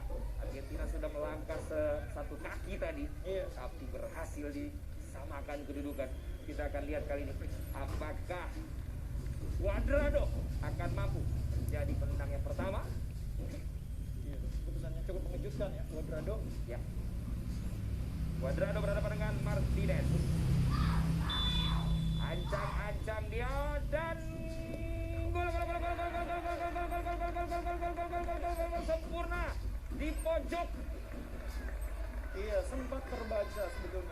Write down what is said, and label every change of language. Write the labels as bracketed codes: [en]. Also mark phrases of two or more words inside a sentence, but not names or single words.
[id] Argentina sudah melangkah satu kaki tadi, tapi berhasil disamakan kedudukan. Kita akan lihat kali ini apakah Cuadrado akan mampu menjadi penendang yang pertama. Keputusannya cukup mengejutkan ya, Cuadrado. Ya. Cuadrado berhadapan dengan Martinez. Ancang-ancang dia dan gol sempurna di pojok. Iya, sempat terbaca sebetulnya.